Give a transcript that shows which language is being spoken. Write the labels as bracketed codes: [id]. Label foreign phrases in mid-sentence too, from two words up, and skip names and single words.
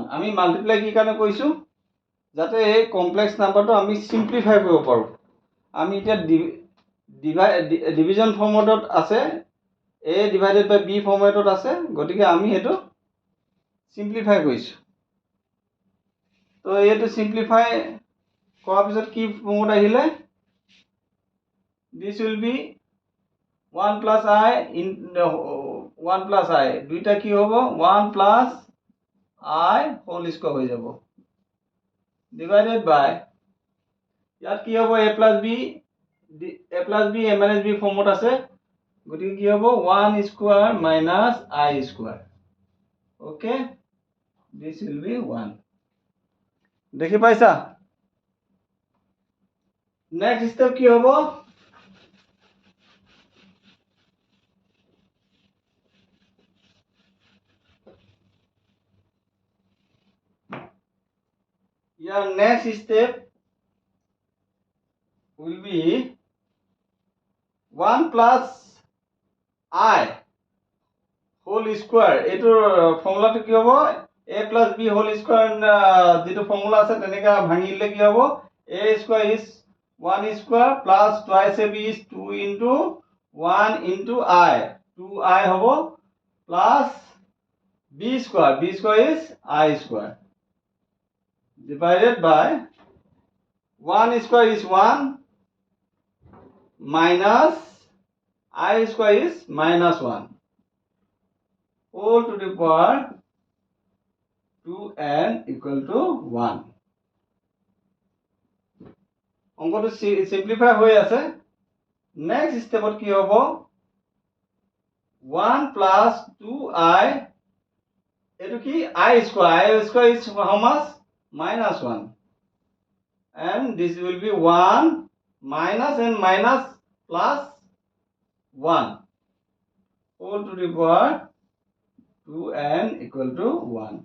[as] আমি মাল্টিপ্লাই কি কাৰণে কৰিছো যাতে এই [en] complex numberটো [as] আমি সিম্পলিফাই কৰিব পাৰো আমি এতিয়া [en] division formatত [as] আছে [en] a divided by b [as] ফৰ্মেটত আছে গতিকে আমি হেতু সিম্পলিফাই কৰিছো তো এটো সিম্পলিফাই কৰাৰ পিছত কি ফৰ্মত আহিলে [en] this will be 1 plus I in 1 plus I [as] দুইটা কি হ'ব [en] 1 plus I whole square [as] হৈ যাব [en] divided by [as] ইয়াত কি হ'ব [en] a plus b a minus b [as] ফৰ্মত আছে গতিকে কি হ'ব [en] 1 square minus I square. Okay, this will be 1. [as] দেখি পাইছা [en] next step [as] কি হ'ব [en] your next step will be 1 plus I whole square [as] এটো ফৰ্মুলাটো কি হ'ব [en] a plus b whole square [as] যেটো ফৰ্মুলা আছে তেনেকা ভাঙিলে কি হ'ব [en] a square is 1 square plus twice ab is 2 into 1 into I 2I হ'ব plus b square is I square divided by 1 square is 1 minus I square is minus 1 whole to the power 2n equal to 1. [as] অঙ্কটো সিম্পলিফাই হৈ আছে নেক্সট স্টেপত কি হ'ব [en] 1 plus 2I [as] এটো কি [en] I square is how much minus 1 and this will be 1 minus and minus plus 1 whole to the power 2n equal to 1.